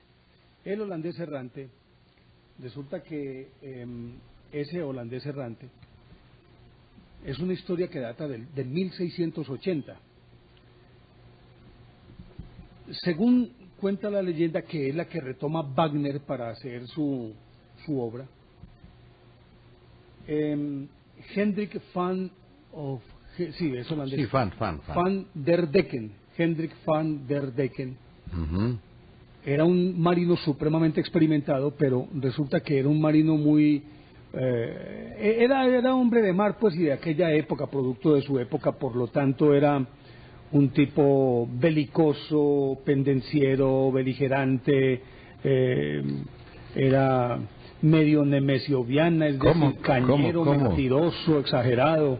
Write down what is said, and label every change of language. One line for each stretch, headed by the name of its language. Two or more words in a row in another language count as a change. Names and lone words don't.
Spanish: El holandés errante, resulta que ese holandés errante es una historia que data de 1680. Según cuenta la leyenda, que es la que retoma Wagner para hacer su obra, Hendrik van es holandés. Sí, van der Decken. Hendrik van der Decken. Ujú. Era un marino supremamente experimentado, pero resulta que era un marino muy... era hombre de mar, pues, y de aquella época, producto de su época, por lo tanto era un tipo belicoso, pendenciero, beligerante, era medio nemesioviana, es decir, cañero, mentiroso, exagerado.